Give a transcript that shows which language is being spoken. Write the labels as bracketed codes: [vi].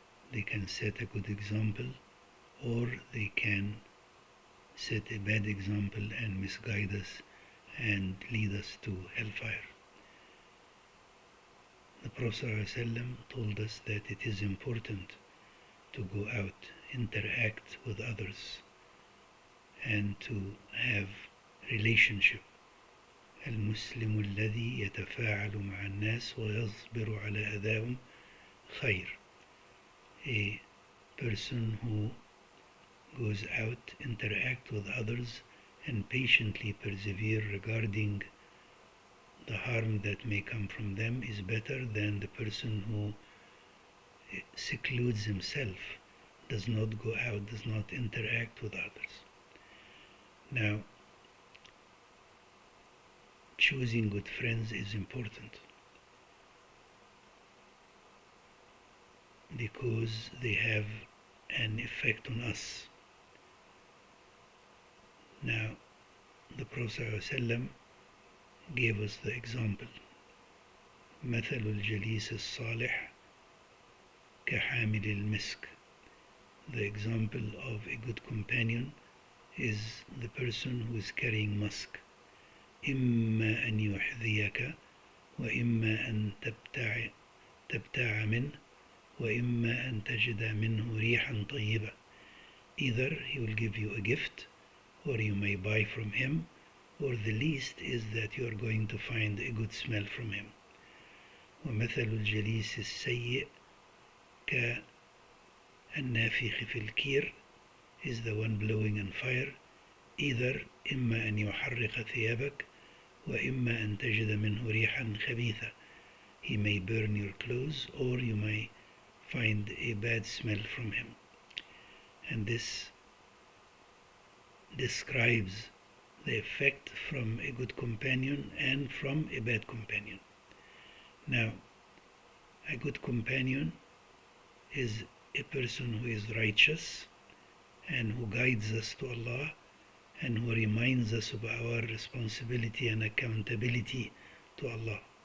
[en] They can set a good example or they can set a bad example and misguide us and lead us to hellfire. The Prophet ﷺ told us that it is important to go out, interact with others, and to have relationship. [ar] المسلم الذي يتفاعل مع الناس ويصبر على أذاهم خير. [en] A person who goes out, interact with others, and patiently persevere regarding the harm that may come from them is better than the person who secludes himself, does not go out, does not interact with others. Now, choosing good friends is important because they have an effect on us. Now, the Prophet ﷺ gave us the example. [ar] مثل الجليس الصالح كحامل المسك. [en] The example of a good companion is the person who is carrying musk. [ar] إما أن يحذيك وإما أن تبتاع منه وإما أن تجد منه ريحا طيبة. [en] Either he will give you a gift or you may buy from him, or the least is that you are going to find a good smell from him. [ar] ومثل الجليس السيء كالنافخ في الكير [en] is the one blowing on fire. Either [ar] إما أن يحرق ثيابك وإما أن تجد منه ريحا خبيثة. [en] He may burn your clothes or you may find a bad smell from him. And this describes the effect from a good companion and from a bad companion. Now, a good companion is a person who is righteous and who guides us to Allah and who reminds us of our responsibility and accountability to Allah.